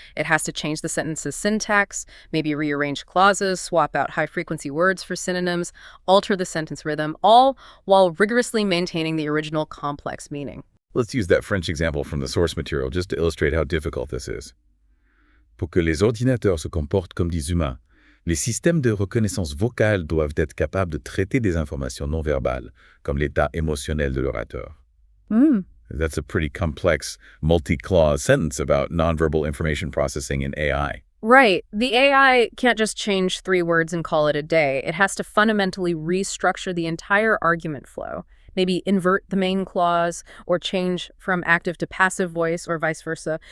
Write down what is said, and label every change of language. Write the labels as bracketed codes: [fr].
[en] It has to change the sentence's syntax, maybe rearrange clauses, swap out high-frequency words for synonyms, alter the sentence rhythm, all while rigorously maintaining the original complex meaning. Let's use that French example from the source material just to illustrate how difficult this is. [fr] Pour que les ordinateurs se comportent comme des humains, les systèmes de reconnaissance vocale doivent être capables de traiter des informations non verbales, comme l'état émotionnel de l'orateur. [en] That's a pretty complex, multi-clause sentence about nonverbal information processing in AI. Right. The AI can't just change 3 words and call it a day. It has to fundamentally restructure the entire argument flow. Maybe invert the main clause or change from active to passive voice or vice versa.